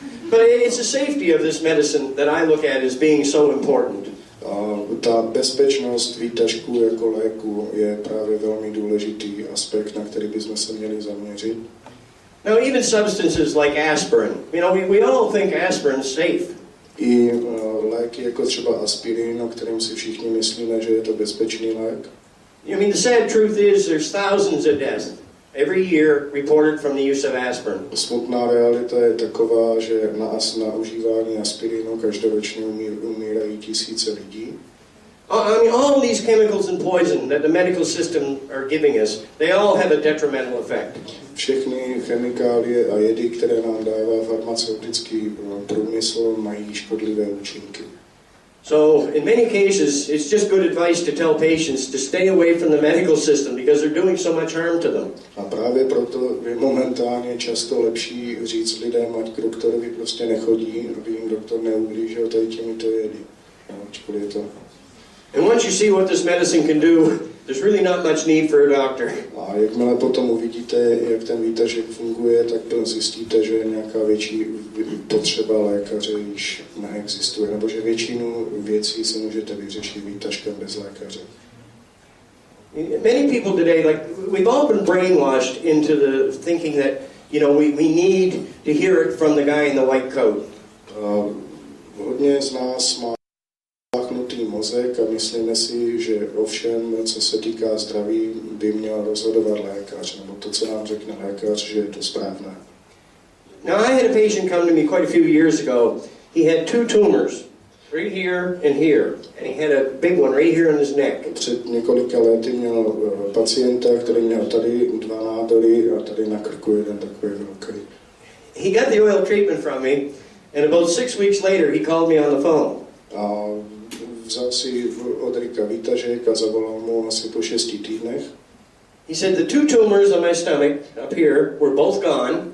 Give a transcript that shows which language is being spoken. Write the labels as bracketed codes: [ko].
[en] But it's the safety of this medicine that I look at as being so important. [cs] A ta bezpečnost výtažků jako léku je právě velmi důležitý aspekt, na který bychom se měli zaměřit. [en] Now, even substances like aspirin, we all think aspirin is safe. [cs] I léky jako třeba aspirin, o kterém si všichni myslíme, že je to bezpečný lék. [en] I mean, the sad truth is there's thousands of deaths every year reported from the use of aspirin. [cs] Smutná realita je taková, že na užívání aspirinu každoročně umírají tisíce lidí. [en] I mean, all these chemicals and poison that the medical system are giving us, they all have a detrimental effect. [cs] Všechny chemikálie a jedy, které nám dává farmaceutický průmysl, mají škodlivé účinky. [en] So, in many cases, it's just good advice to tell patients to stay away from the medical system because they're doing so much harm to them. [cs] A právě proto je momentálně často lepší říct lidem, ať k doktorovi prostě nechodí, aby jim doktor neublížil tady těmito jedy. Ačkoliv je to. [en] And once you see what this medicine can do, there's really not much need for a doctor. [cs] A jakmile potom uvidíte, jak ten výtažek funguje, tak zjistíte, že nějaká větší potřeba lékaře již neexistuje, nebo že většinu věcí si můžete vyřešit výtažkem bez lékaře. [en] Many people today, like, we've all been brainwashed into the thinking that, you know, we need to hear it from the guy in the white coat. [cs] Hodně z nás má zapnutý mozek a myslíme si, že o všem, co se týká zdraví, by měl rozhodovat lékař, nebo to, co nám řekne lékař, že je to správné. [en] Now, I had a patient come to me quite a few years ago. He had 2 tumors, right here and here, and he had a big one right here in his neck. [cs] Před několika lety měl pacienta, který měl tady 2 nádory a tady na krku jeden takový velký. [en] He got the oil treatment from me, and about 6 weeks later, he called me on the phone. [cs] A vzal si od Rika výtažek a zavolal mu asi po 6 týdnech. [en] He said the 2 tumors on my stomach up here were both gone.